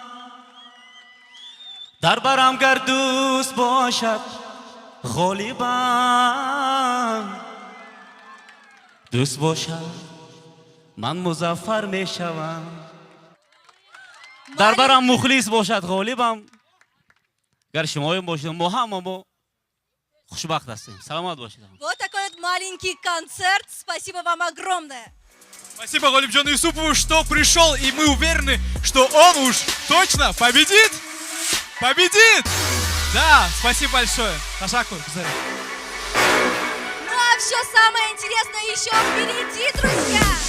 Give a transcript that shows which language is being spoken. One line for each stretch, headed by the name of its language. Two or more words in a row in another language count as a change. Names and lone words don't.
Tajik: дар барам гар дӯст бошад ғолибам дӯст бошад ман музаффар мешавам дар барам мухлис бошад ғолибам гар шумоем бошед мо ҳама мо хушбахт ҳастем. Саломат бошед.
Russian: Вот такой вот маленький концерт. Спасибо вам огромное. Спасибо Голибджону Юсупову, что пришел, и мы уверены, что он уж точно победит. Победит! Да, спасибо большое. Ташакур, Ну а все самое интересное еще впереди, друзья!